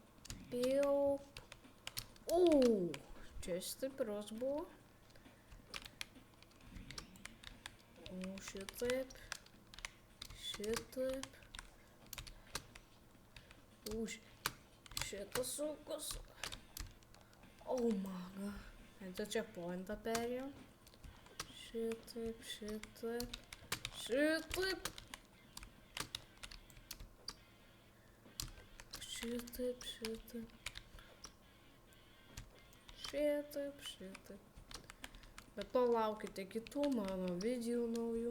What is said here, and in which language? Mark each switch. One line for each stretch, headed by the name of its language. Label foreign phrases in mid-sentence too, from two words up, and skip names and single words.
Lithuanian: Čia stiprus buvo. Šitaip. Šitas sunkus.
English: Oh my god.
Lithuanian: Tai čia pointą perėjom. Šitaip. Bet to laukite kitų mano video naujų.